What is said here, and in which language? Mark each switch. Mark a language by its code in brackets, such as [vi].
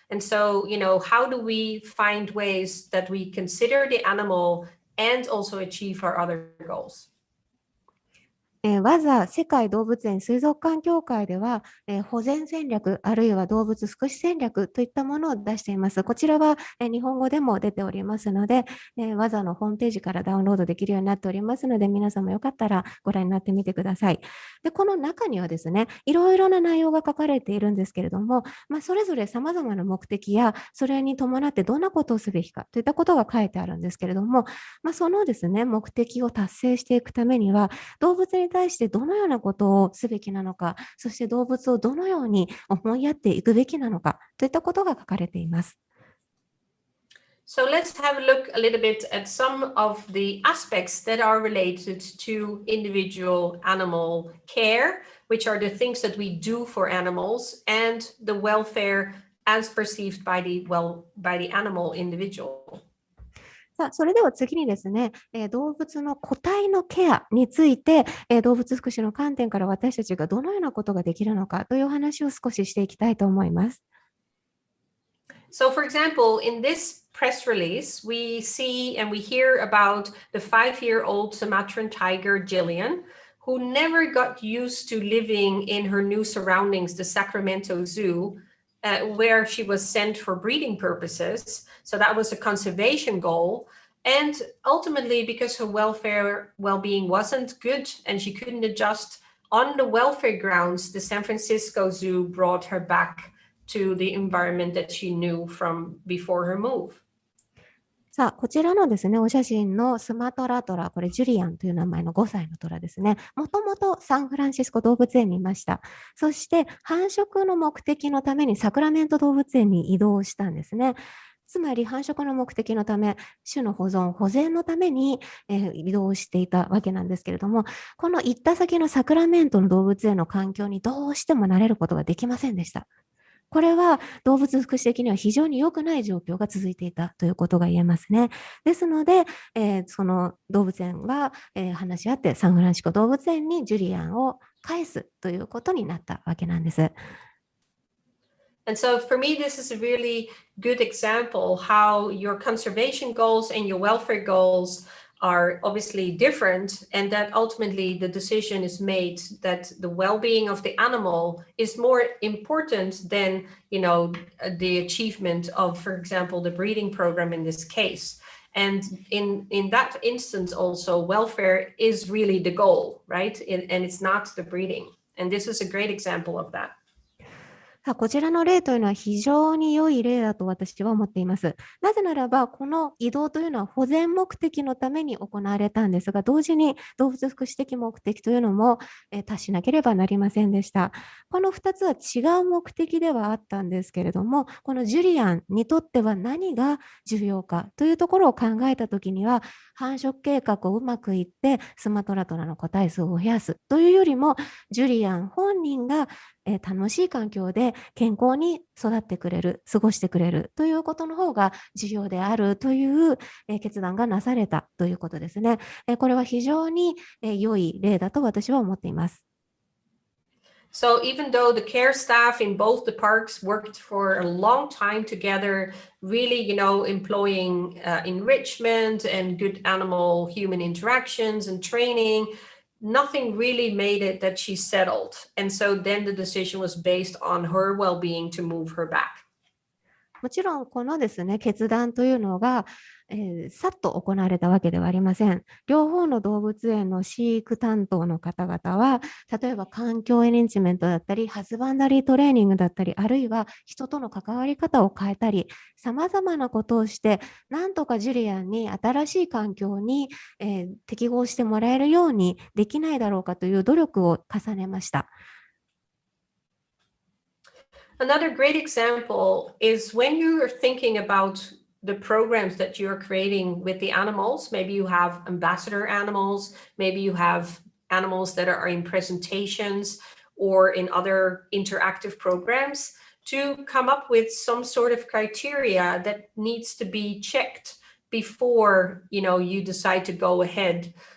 [en] And so, how do we find ways that we consider the animal and also achieve our other goals? [ja] WASA 世界動物園水族館協会では、保全戦略あるいは動物福祉戦略といったものを出しています。こちらは、日本語でも出ておりますので、WASA のホームページからダウンロードできるようになっておりますので、皆さんもよかったらご覧になってみてください。で、この中にはですね、いろいろな内容が書かれているんですけれども、それぞれ様々な目的や、それに伴ってどんなことをすべきかといったことが書いてあるんですけれども、そのですね、目的を達成していくためには、動物に対してどのようなことをすべきなのか、そして動物をどのように思いやっていくべきなのかといったことが書かれています。 [en] So let's have a look a little bit at some of the aspects that are related to individual animal care, which are the things that we do for animals, and the welfare as perceived by the animal individual. [ja] さあ、それでは次にですね、動物の個体のケアについて、動物福祉の観点から私たちがどのようなことができるのかというお話を少ししていきたいと思います。 [en] So, for example, in this press release, we see and we hear about the 5-year-old Sumatran tiger, Jillian, who never got used to living in her new surroundings, the Sacramento Zoo.Where she was sent for breeding purposes. So that was a conservation goal. And ultimately, because her well-being wasn't good and she couldn't adjust on the welfare grounds, the San Francisco Zoo brought her back to the environment that she knew from before her move. [ja] さあ、こちらのですね、お写真のスマトラトラ、これジュリアンという名前の5歳のトラですね。もともとサンフランシスコ動物園にいました。そして繁殖の目的のためにサクラメント動物園に移動したんですね。つまり繁殖の目的のため、種の保存、保全のために、移動していたわけなんですけれども、この行った先のサクラメントの動物園の環境にどうしても慣れることができませんでした。これは動物福祉的には非常に良くない状況が続いていたということが言えますね。ですので、その動物園は、話し合ってサンフランシスコ動物園にジュリアンを返すということになったわけなんです。 [en] And so for me, this is a really good example how your conservation goals and your welfare goals are obviously different, and that ultimately the decision is made that the well-being of the animal is more important than, the achievement of, for example, the breeding program in this case. And in that instance also, welfare is really the goal, right? And it's not the breeding. And this is a great example of that. [ja] さあ、こちらの例というのは非常に良い例だと私は思っています。なぜならば、この移動というのは保全目的のために行われたんですが、同時に動物福祉的目的というのも達しなければなりませんでした。この2つは違う目的ではあったんですけれども、このジュリアンにとっては何が重要かというところを考えたときには、繁殖計画をうまくいってスマトラトラの個体数を増やすというよりも、ジュリアン本人が楽しい環境で健康に育ってくれる、過ごしてくれるということの方が重要であるという決断がなされたということですね。これは非常に良い例だと私は思っています。 [en] So even though the care staff in both the parks worked for a long time together, really, employing enrichment and good animal-human interactions and training, nothing really made it that she settled. And so then the decision was based on her well-being to move her back. [ja] もちろんこのですね、決断というのが、さっと行われたわけではありません。両方の動物園の飼育担当の方々は、例えば環境エネンジメントだったり、ハズバンダリートレーニングだったり、あるいは人との関わり方を変えたり、様々なことをして、なんとかジュリアンに新しい環境に、適合してもらえるようにできないだろうかという努力を重ねました。 [en] Another great example is when you are thinking about the programs that you're creating with the animals. Maybe you have ambassador animals, maybe you have animals that are in presentations or in other interactive programs, to come up with some sort of criteria that needs to be checked before you decide to go ahead.